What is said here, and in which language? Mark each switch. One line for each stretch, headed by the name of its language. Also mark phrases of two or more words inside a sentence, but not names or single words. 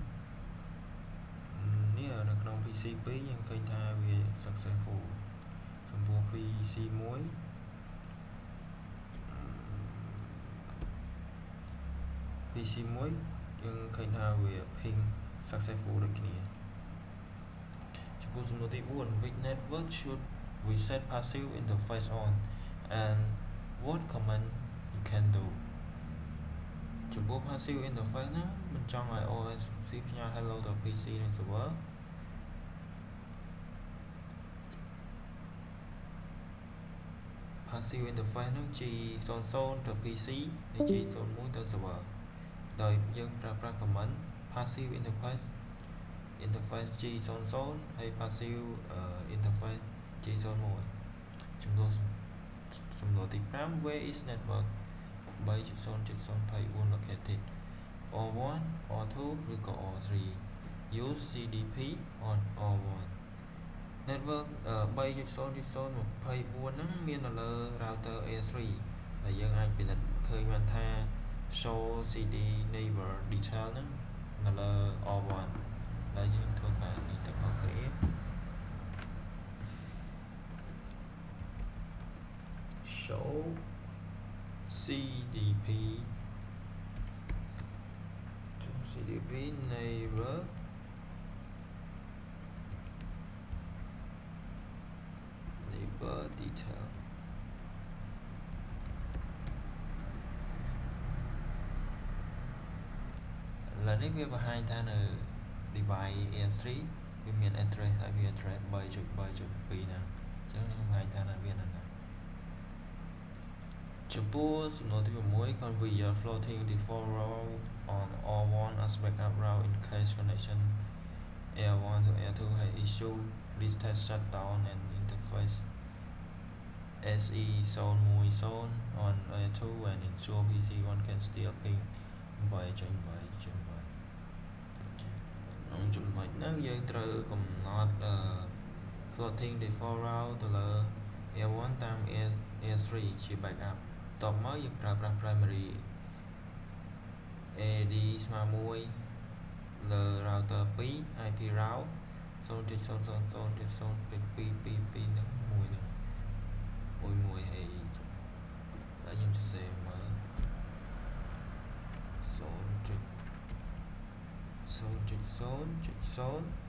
Khmer: នេះនៅក្នុង PC2 យើងឃើញថាវា successful ចំពោះ PC1 យើងឃើញថាវា
English: ping successful
Khmer: ដូចគ្នាចំពោះសំណួរទី4
English: which network should we set passive interface
Khmer: on and what command you can do ចំពោះ
English: passive interface
Khmer: ហ្នឹងមិនចង់ឲ្យ OS ផ្ញើ hello ទៅ PC និង server
English: passive interface
Khmer: ហ្នឹង G00 ទៅ PC ហើយ G01 ទៅ server ដោយយើងប្រើប្រាស់
English: command passive interface G00
Khmer: ហើយ
English: passive interface G01
Khmer: ចំនួនសំណួរទី5
English: where is network 3.0.0.4 located R1 R2
Khmer: ឬក៏ R3
English: use CDP on R1 network 3.0.0.24
Khmer: ហ្នឹងមាននៅលើ router A3 ដែលយើងអាចពិនិត្យឃើញបានថា
English: show CD neighbor detail
Khmer: ហ្នឹងនៅលើ R1 ដែលយើងធ្វើការនេះទៅអស់គ្នា
English: show CDP neighbor detail
Khmer: ឥឡូវនេះវាបង្ហាញថានៅ device A3 វាមាន
English: address IP address 3.3.2
Khmer: ហ្នឹងអញ្ចឹងខ្ញុំបង្ហាញថានៅវានៅណា ចំពោះសំណួរទី6
English: configure floating default route on R1 as backup route in case connection R1 to R2 has issue reset shutdown and interface SE010 on R2 and ensure PC1 can still ping 8.8.8
Khmer: ក្នុងចំណុចហ្នឹងយើងត្រូវកំណត់
English: floating default route
Khmer: ទៅលើ Air1 តាម Air3 ជា backup តបមកយើងប្រើប្រាស់ primary AD ស្មើ1លើ router 2
English: IP route 0.000.0.222
Khmer: ហ្នឹងមួយហើយហើយខ្ញុំសរសេរមើល 0.0.0.0